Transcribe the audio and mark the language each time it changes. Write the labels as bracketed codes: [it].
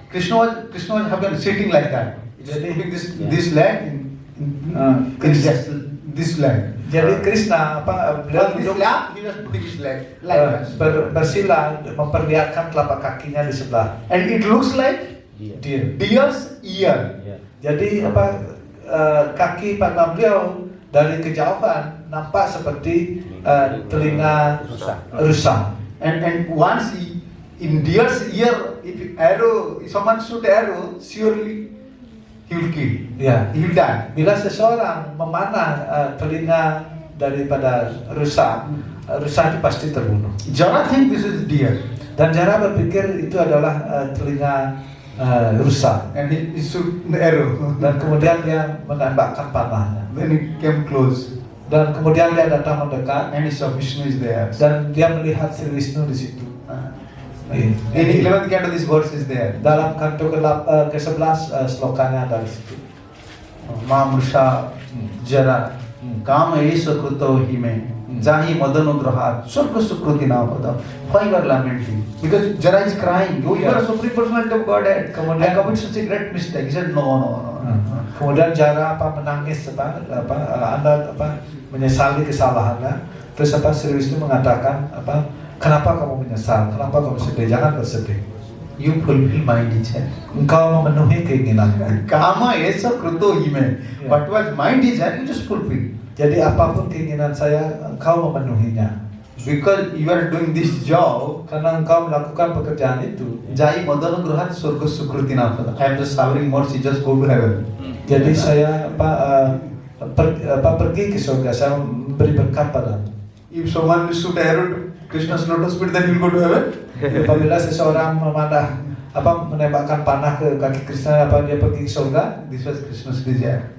[en] Krishna was having sitting like that. [id] Jadi [en] Putting this leg in this leg. [id] Jadi Krishna beliau [en] On this [id] duduk [en] lap, he was putting his leg like that. [id] bersila memperlihatkan telapak kakinya di sebelah [en] And it looks like [id] dia. [en] deer's ear. [id] Jadi kaki pada beliau dari kejauhan nampak seperti telinga rusa. [en] And once in deer's ear, if someone shoot arrow, surely he will kill. [id] Ya. [en] He will die. [id] Bila seseorang memanah telinga daripada rusa, rusa itu pasti terbunuh. [en] Jara think this is deer, [id] Dan Jara berpikir itu adalah telinga rusa. [en] and he shoot the arrow. [id] Dan kemudian dia menembakkan panahnya. [en] Then he came close, [id] Dan kemudian dia datang mendekat [en] and he saw Vishnu is there. [id] dan dia melihat Sri Vishnu di situ. [en] In 11th canto, this verse is there. [id] Dalam kanto ke-11 slokanya ada di situ. [sa] Mamrusha Jara Kama Esa Kruto Hime Jahi Madanograha Surga Sukruti Napada. [en] Why you are lamenting? Because Jara is crying. You are a supreme personality of Godhead. I commit such a great mistake. He said, no. [id] Kemudian Jara menangis Anda menyesali kesalahannya. Terus Sri Wisnu mengatakan kenapa kamu menyesal? Kenapa kamu sedih? Jangan bersedih. [en] you fulfill my desire. [id] Engkau memenuhi keinginanku. [sa] Kama esa kruto ime. [en] Yeah. What was my desire, you just fulfill. [id] Jadi apapun keinginan saya, engkau memenuhinya. [en] Because you are doing this job, [id] Karena engkau melakukan pekerjaan itu. [sa] Jai Madana Gruhat Surga Sukruti Napada. [en] I am just showering mercy, just go to heaven. [id] Jadi saya pergi ke surga, saya memberi berkat padamu. [en] If someone will shoot arrow to Krishna's lotus feet, then he will go to heaven. [id] Apabila seseorang menembakkan panah ke kaki Krishna, dia pergi ke surga? [en] This was Krishna's desire.